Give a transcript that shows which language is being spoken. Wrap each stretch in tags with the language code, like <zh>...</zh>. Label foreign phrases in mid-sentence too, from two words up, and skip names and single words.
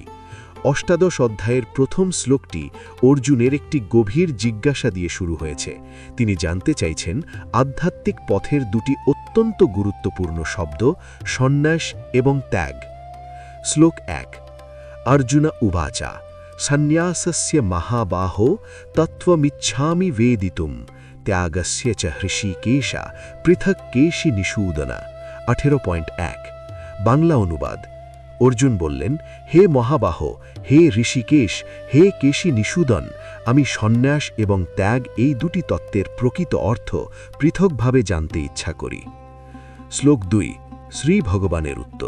<bn>অষ্টাদশ অধ্যায়ের প্রথম শ্লোকটি অর্জুনের একটি গভীর জিজ্ঞাসা দিয়ে শুরু হয়েছে। তিনি জানতে চাইছেন আধ্যাত্মিক পথের দুটি অত্যন্ত গুরুত্বপূর্ণ শব্দ, সন্ন্যাস এবং ত্যাগ। শ্লোক 1।</bn> <sa>অর্জুন উবাচা সন্ন্যাসস্য মহাবাহো তত্ত্বমিচ্ছামি বেদিতুম ত্যাগস্য চ হৃষিকেশ পৃথক কেশি নিষূদনা।</sa> <bn>18.1। বাংলা অনুবাদ। অর্জুন বললেন, হে মহাবাহ, হে ঋষিকেশ, হে কেশি নিষূদন, আমি সন্ন্যাস এবং ত্যাগ এই দুটি তত্ত্বের প্রকৃত অর্থ পৃথকভাবে জানতে ইচ্ছা করি। শ্লোক 2। শ্রী ভগবানের উত্তর।</bn>